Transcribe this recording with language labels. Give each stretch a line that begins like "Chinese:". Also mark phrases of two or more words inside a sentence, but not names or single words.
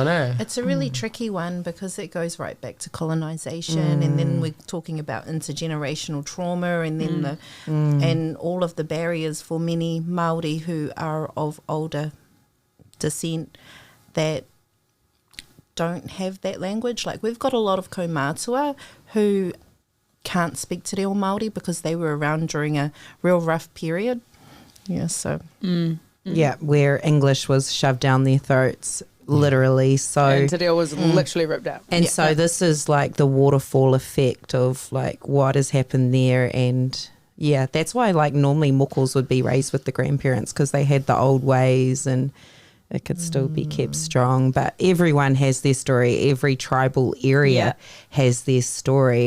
English: It's a really tricky one, because it goes right back to colonization, and then we're talking about intergenerational trauma, and then and all of the barriers for many Māori who are of older descent that don't have that language. Like, we've got a lot of kaumātua who can't speak
Māori: te reo Māori
English: because they were around during a real rough period. Where English was shoved down their throats, literally. So and
Māori: te reo
English: was literally ripped out. And so this is like the waterfall effect of like what has happened there. And that's why like normally mokos would be raised with the grandparents, because they had the old ways and it could still be kept strong. But everyone has their story. Every tribal area has their story.